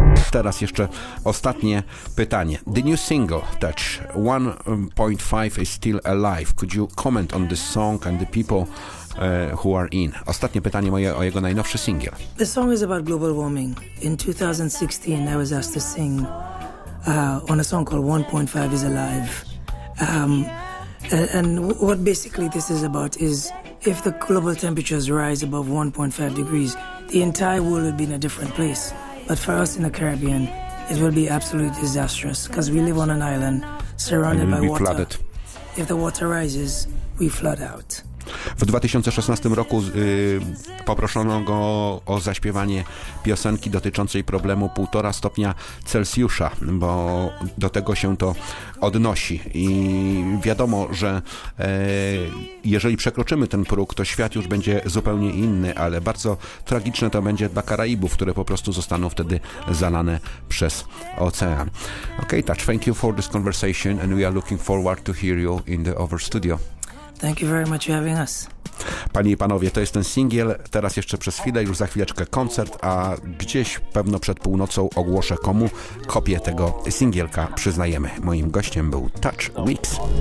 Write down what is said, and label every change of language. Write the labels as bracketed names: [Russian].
[Polish] Teraz jeszcze ostatnie pytanie. [English] The new single, Touch 1.5 is still alive. Could you comment on this song and the people who are in? [Polish] Ostatnie pytanie moje o jego najnowszy singiel. [English] The song is about global warming. In 2016, I was asked to sing on a song called 1.5 is alive. And what basically this is about is, if the global temperatures rise above 1.5 degrees, the entire world would be in a different place. But for us in the Caribbean, it will be absolutely disastrous, because we live on an island surrounded by water. Flooded. If the water rises, we flood out. [Polish] W 2016 roku poproszono go o zaśpiewanie piosenki dotyczącej problemu 1,5 stopnia Celsjusza, bo do tego się to odnosi. I wiadomo, że jeżeli przekroczymy ten próg, to świat już będzie zupełnie inny, ale bardzo tragiczne to będzie dla Karaibów, które po prostu zostaną wtedy zalane przez ocean. [English] Okay, Touch, thank you for this conversation, and we are looking forward to hear you in the other studio. Thank you very much for having us. [Polish] Panie i panowie, to jest ten singiel. Teraz jeszcze przez chwilę, już za chwileczkę koncert, a gdzieś pewno przed północą ogłoszę, komu kopię tego singielka przyznajemy. Moim gościem był Taj Weekes.